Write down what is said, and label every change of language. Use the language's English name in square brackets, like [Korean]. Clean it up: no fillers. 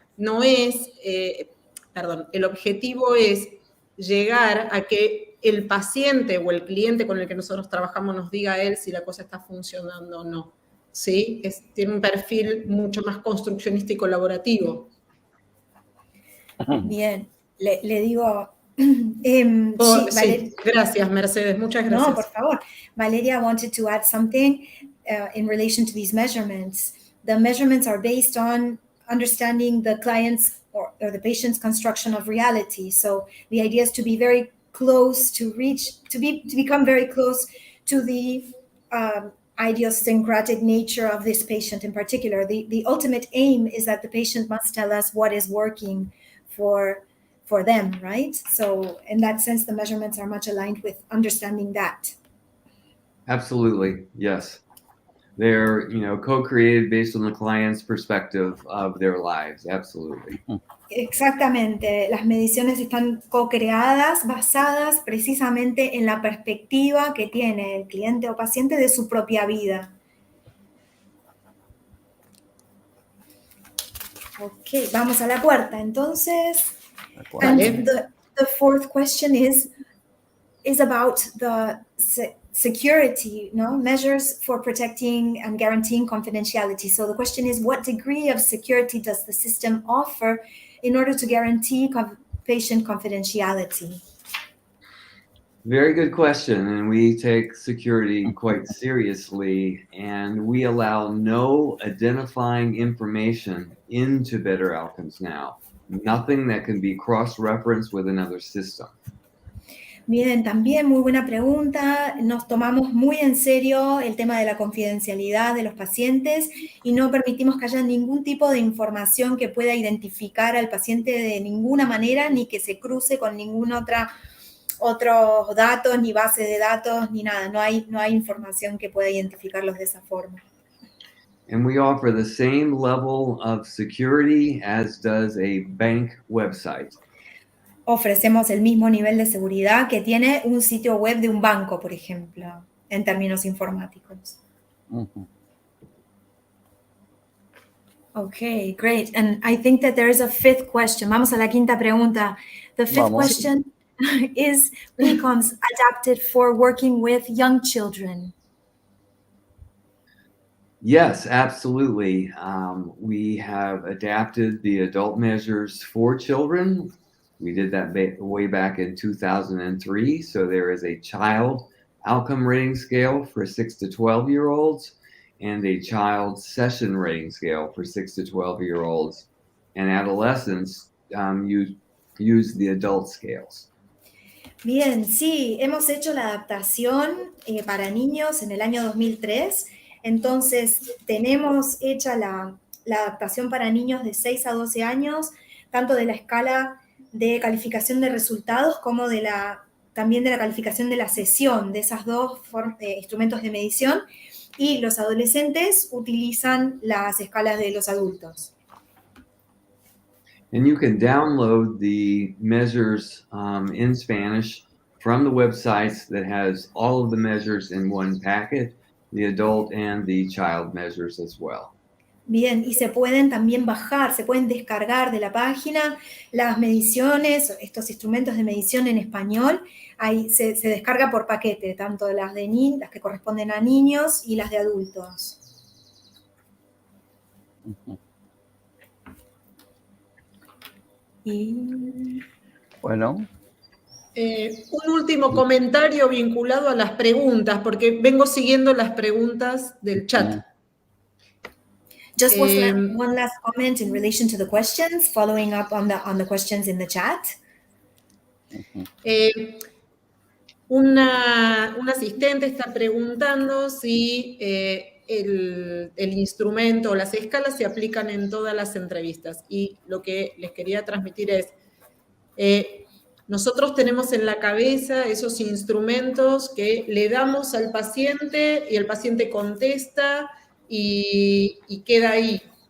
[Spanish] no es, el objetivo es llegar a que el paciente o el cliente con el que nosotros trabajamos nos diga a él si la cosa está funcionando o no. ¿Sí? Tiene un perfil mucho más construccionista y colaborativo. Bien, le digo... sí, gracias, Mercedes, muchas gracias. No, por favor. [English] Valeria wanted to add something in relation to these measurements. The measurements are based on understanding the client's or the patient's construction of reality. So the idea is to be very close to become very close to the idiosyncratic nature of this patient in particular. The ultimate aim is that the patient must tell us what is working for them, right? So in that sense, the measurements are much aligned with understanding that. Absolutely, yes. They're, co-created based on the client's perspective of their lives, absolutely. [Spanish] Exactamente, las mediciones están co-creadas, basadas precisamente en la perspectiva que tiene el cliente o paciente de su propia vida. Ok, vamos a la cuarta, entonces. [English] And the fourth question is about the security, measures for protecting and guaranteeing confidentiality. So the question is, what degree of security does the system offer in order to guarantee patient confidentiality? Very good question, and we take security quite seriously, and we allow no identifying information into Better Outcomes Now. Nothing that can be cross-referenced with another system. [Spanish] Bien, también muy buena pregunta. Nos tomamos muy en serio el tema de la confidencialidad de los pacientes y no permitimos que haya ningún tipo de información que pueda identificar al paciente de ninguna manera, ni que se cruce con ningún otros datos, ni base de datos, ni nada. No hay información que pueda identificarlos de esa forma. [English] And we offer the same level of security as does a bank website. [Spanish] Ofrecemos el mismo nivel de seguridad que tiene un sitio web de un banco, por ejemplo, en términos informáticos. Mm-hmm. [English] Okay, great. And I think that there is a fifth question. [Spanish] Vamos a la quinta pregunta. [English] The fifth question is PCOMS adapted for working with young children? Yes, absolutely. We have adapted the adult measures for children. We did that way back in 2003. So there is a child outcome rating scale for 6 to 12-year-olds and a child session rating scale for 6 to 12-year-olds. And adolescents use the adult scales. [Spanish] Bien, sí, hemos hecho la adaptación para niños en el año 2003. Entonces, tenemos hecha la adaptación para niños de 6 a 12 años, tanto de la escala de calificación de resultados como también de la calificación de la sesión, de esas dos instrumentos de medición, y los adolescentes utilizan las escalas de los adultos. [English] And you can download the measures in Spanish from the websites that has all of the measures in one packet, the adult and the child measures as well. [Spanish] Bien, y se pueden también bajar, se pueden descargar de la página las mediciones, estos instrumentos de medición en español. Ahí se descarga por paquete, tanto las que corresponden a niños y las de adultos. Y bueno. Un último comentario vinculado a las preguntas, porque vengo siguiendo las preguntas del chat. [English] Just one last comment in relation to the questions, following up on the questions in the chat. [Spanish] Un asistente está preguntando si el instrumento o las escalas se aplican en todas las entrevistas. Y lo que les quería transmitir es, nosotros tenemos en la cabeza esos instrumentos que le damos al paciente y el paciente contesta y queda ahí.